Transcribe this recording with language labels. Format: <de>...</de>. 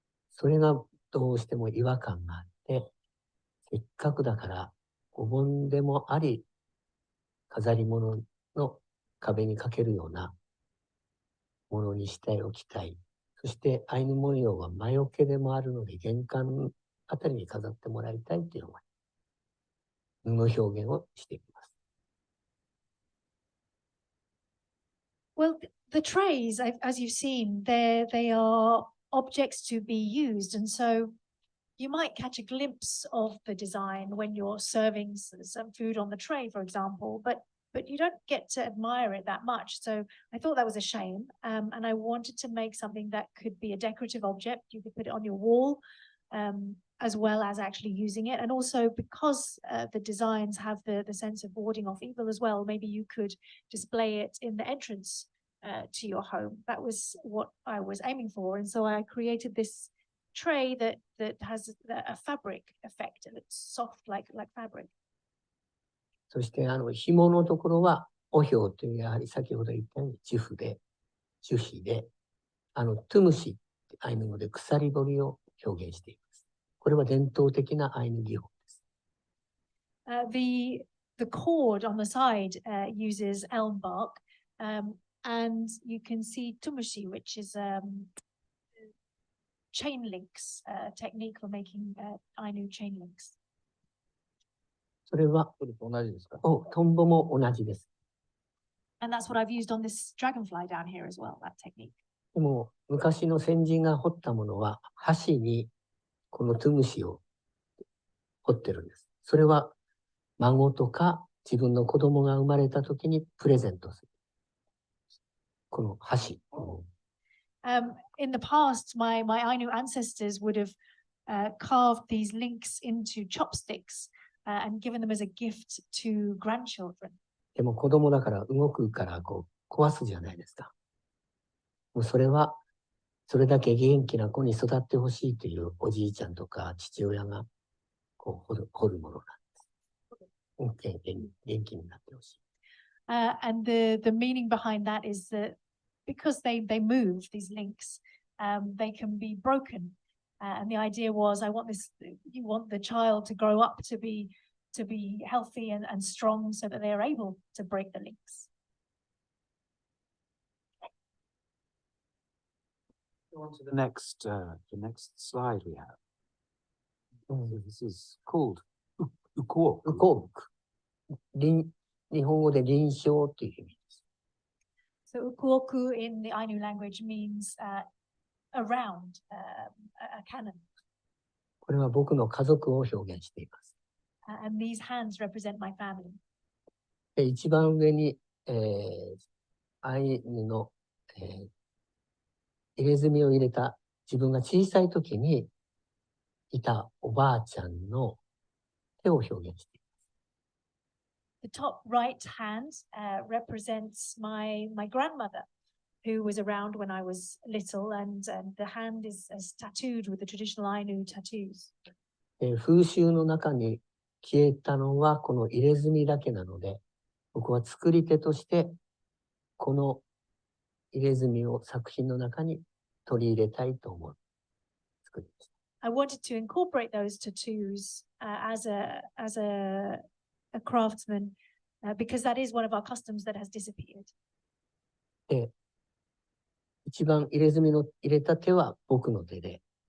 <ja>それがどうしても違和感があって、せっかくだからお盆でもあり、飾り物の壁にかけるようなものにしておきたい。そしてアイヌ文様は魔除けでもあるので、玄関あたりに飾ってもらいたいという思い、布表現をしています。</ja> <en>Well, the trays, as you've seen, they are objects to be used, and so you might catch a glimpse of the design when you're serving some food on the tray, for example, but you don't get to admire it that much. So I thought that was a shame, and I wanted to make something that could be a decorative object. You could put it on your wall, as well as actually using it. And also because the designs have the sense of warding off evil as well, maybe you could display it in the entrance to your home. That was what I was aiming for. And so I created this tray that has a fabric effect, and it's soft like fabric.</en> <ja>そして紐のところは、おひょうというやはり先ほど言ったように樹皮で、トゥムシってアイヌ語で鎖彫りを表現しています。これは伝統的なアイヌ技法です。</ja> <en>The cord on the side uses elm bark, and you can see tumushi, which is chain links technique for making Ainu chain links.</en> <ja>それは、それと同じですか？トンボも同じです。</ja> <en>And that's what I've used on this dragonfly down here as well, that technique.</en> <ja>でも、昔の先人が彫ったものは、箸にこのトゥムシを彫ってるんです。それは、孫とか自分の子供が生まれた時にプレゼントする。この箸。</ja> <en>In the past, my Ainu ancestors would have carved these links into chopsticks and given them as a gift to grandchildren.</en> <ja>でも子供だから動くからこう壊すじゃないですか。もうそれはそれだけ元気な子に育ってほしいというおじいちゃんとか父親がこう彫るものなんです。元気になってほしい。</ja> <en>And the meaning behind that is that because they move these links, they can be broken. And the idea was, you want the child to grow up to be healthy and strong so that they are able to break the links. Go on to the next slide we have. So this is called ukoku.</en> <ja>日本語で臨床という意味です。</ja> <en>So ukuoku in the Ainu language means around a cannon.</en> <ja>これは僕の家族を表現しています。</ja> <en>And these hands represent my family.</en> <ja>で一番上に、アイヌの、入れ墨を入れた自分が小さい時にいたおばあちゃんの手を表現しています。</ja> <en>The top right hand represents my grandmother, who was around when I was little, and the hand is tattooed with the traditional Ainu tattoos.</en> <ja>風習の中に消えたのはこの入れ墨だけなので、僕は作り手としてこの入れ墨を作品の中に取り入れたいと思う。作りました。</ja> <en>I wanted to incorporate those tattoos as a craftsman because that is one of our customs that has disappeared.</en> <ja>で、一番入れ墨の入れた手は僕の手で、</ja>